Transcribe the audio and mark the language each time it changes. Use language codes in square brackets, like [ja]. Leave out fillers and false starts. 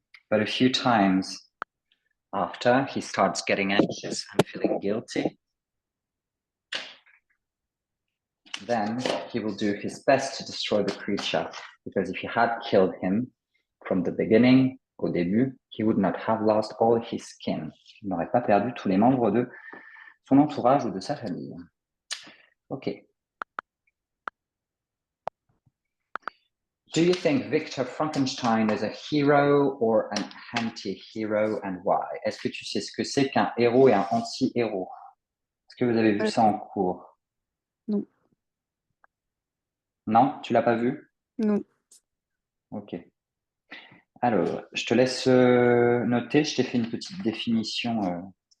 [en] But a few times after, he starts getting anxious and feeling guilty. Then he will do his best to destroy the creature, because if he had killed him from the beginning, [fr] au début, [en] he would not have lost all his kin. [fr] Il n'aurait pas perdu tous les membres de son entourage ou de sa famille. Ok. [en] Do you think Victor Frankenstein is a hero or an anti-hero, and why? [fr] Est-ce que tu sais ce que c'est qu'un héros et un anti-héros? Est-ce que vous avez vu ça en cours? Non. Non, tu l'as pas vu? Non. Ok. Alors, je te laisse noter, je t'ai fait une petite définition.